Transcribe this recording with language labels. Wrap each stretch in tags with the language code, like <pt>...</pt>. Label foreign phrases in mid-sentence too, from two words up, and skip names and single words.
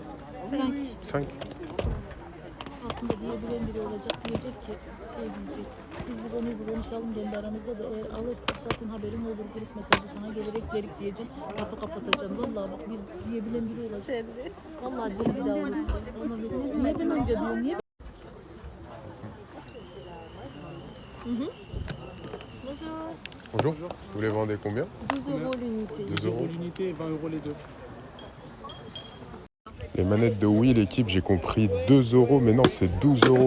<tr>5. Aslında diyebilen biri olacak, diyecek ki şey diyecek. Biz bu konuyu konuşalım kendi aramızda da eğer alırsak zaten haberim olur, grup mesajı sana gelerek derik diyeceğim. Lafı kapatacağım. Vallahi bak bir diyebilen biri olacak. Vallahi diye bir daha olur. Neden önce diyorum niye?</tr> <fr>Bonjour. Bonjour. Vous les vendez combien? 12 euros l'unité. 2 euros. L'unité, 20 euros les deux. Les manettes de Wii, l'équipe, j'ai compris 2 euros, mais non, c'est 12 euros.</fr>